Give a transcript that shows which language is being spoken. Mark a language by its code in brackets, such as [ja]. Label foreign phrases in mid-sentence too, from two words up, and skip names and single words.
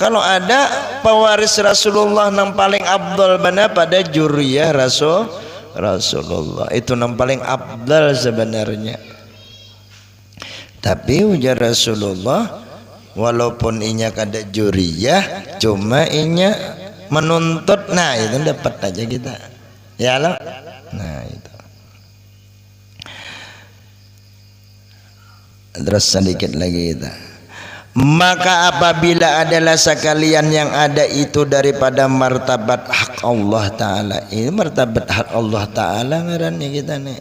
[id] Kalau ada pewaris Rasulullah yang paling abdal mana pada juriyah Rasulullah. [bjn] Itu yang paling abdal sebenarnya. Tapi ujar Rasulullah, walaupun inya kada juriyah, cuma inya menuntut, nah itu dapat aja kita. [ar] يا الله. [id] Nah itu. Terus sedikit lagi kita. Maka apabila adalah sekalian yang ada itu daripada martabat hak hak Allah Ta'ala. Ini martabat hak Allah Ta'ala ngarannya kita nih.